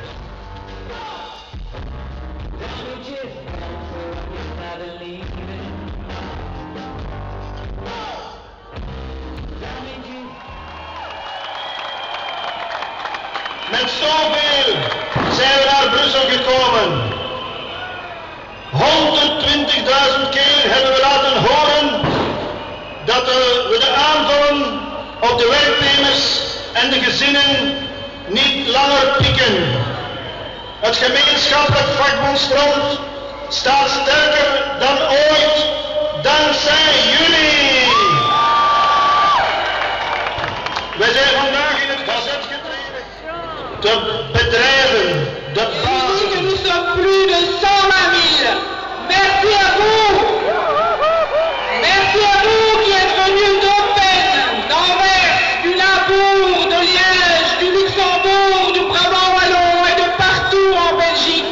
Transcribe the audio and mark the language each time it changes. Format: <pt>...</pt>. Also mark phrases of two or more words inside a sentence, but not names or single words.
<nl>Damages, not believing. Damages. Met zoveel zijn we naar Brussel gekomen. 120.000 keer hebben we laten horen dat we de aanvallen op de werknemers en de gezinnen niet langer pikken. Het gemeenschappelijk vakbondsfront staat sterker dan ooit dankzij jullie. Wij zijn vandaag in het gazet getreden. De bedrijven, de bazen.</nl> <fr>Que nous sommes plus de 120 000. Merci à vous. Merci à vous qui êtes venus d'Open, d'Anvers, du Limbourg, de Liège, du Luxembourg, du Brabant-Wallon et de partout en Belgique.</fr>